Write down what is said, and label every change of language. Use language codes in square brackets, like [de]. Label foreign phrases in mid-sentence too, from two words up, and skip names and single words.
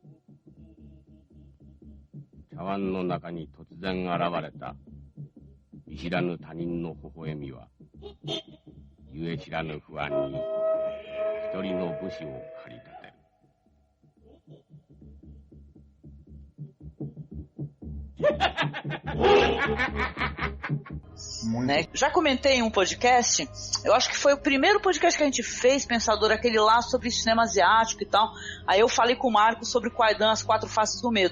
[ja] 茶碗の中に突然現れた見知らぬ他人の微笑みは、ゆえ知らぬ不安に一人の武士を駆り立てる。 [pt] Né? Já comentei em um podcast, eu acho que foi o primeiro podcast que a gente fez, Pensador, aquele lá sobre cinema asiático e tal. Aí eu falei com o Marcos sobre Kwaidan, As 4 Faces do Medo.